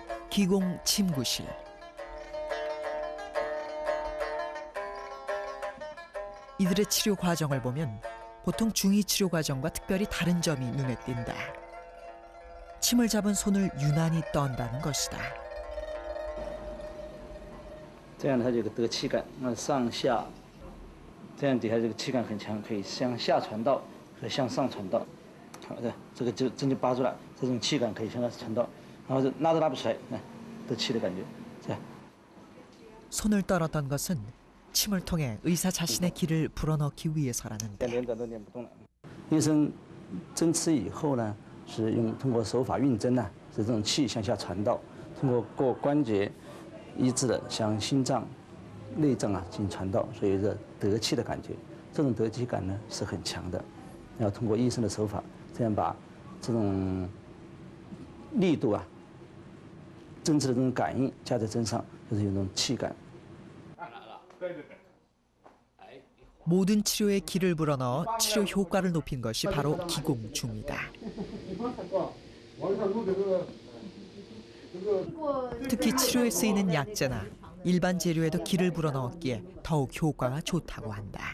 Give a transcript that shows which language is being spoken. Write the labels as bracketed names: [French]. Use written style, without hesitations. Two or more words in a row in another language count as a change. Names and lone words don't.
[Korean] 기공 침구실. 이들의 치료 과정을 보면 보통 중이 치료 과정과 특별히 다른 점이 눈에 띈다. 침을 잡은 손을 유난히 떤다는 것이다. [Chinese] 这样它这个得气感，上下，这样底下这个气感很强，可以向下传导和向上传导。好的，这个就针就拔出来，这种气感可以向下传导，然后拉都拉不出来，得气的感觉，这样。 [Korean] 손을 떨었던 것은 침을 통해 의사 자신의 기를 불어넣기 위해서라는데. [Chinese] 医生针刺以后呢，是通过手法运针呢，使这种气向下传导，通过各关节一致的向心脏、内脏进行传导，所以这得气的感觉，这种得气感呢是很强的。要通过医生的手法，这样把这种力度针刺的这种感应加在针上，就是有那种气感。 [Korean] 모든 치료에 기를 불어넣어 치료 효과를 높인 것이 바로 기공중이다. 특히 치료에 쓰이는 약재나 일반 재료에도 기를 불어넣었기에 더욱 효과가 좋다고 한다.